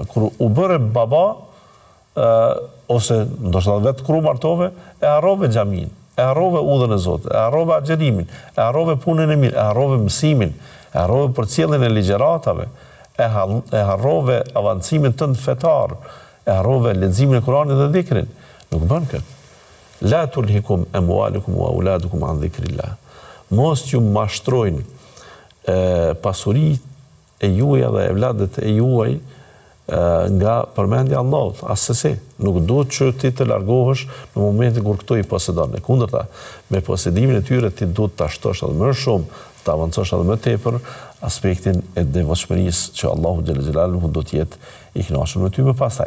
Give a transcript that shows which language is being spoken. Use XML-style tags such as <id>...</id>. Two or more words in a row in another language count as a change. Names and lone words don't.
<sq>Kur u bëre baba, ose ndoshta vetë kur u martove, e harrove xhamin, e harrove udhën e Zotit, e harrove agjerimin, e harrove punën e mirë, e harrove mësimin, e harrove përcjelljen e ligjëratave, e harrove avancimin tënd fetar, e harrove leximin e Kuranit dhe dhikrin. Nuk bën këtë.</sq> <ar>لا تلهكم أموالكم وأولادكم عن ذكر الله.</ar> <sq>Mos ju mashtrojnë pasuritë e juaja dhe evladet e juaj nga përmendja e Allahut, asesi. Nuk duhet që ti të largohesh në momentin kur këto i posedon. E kundërta, me posedimin e tyre ti duhet ta shtosh edhe më shumë, të avancosh edhe më tepër aspektin e devotshmërisë që Allahu</sq> <ar>جل جلاله</ar> <sq>do të jetë i kënaqur me ty më pastaj.</sq>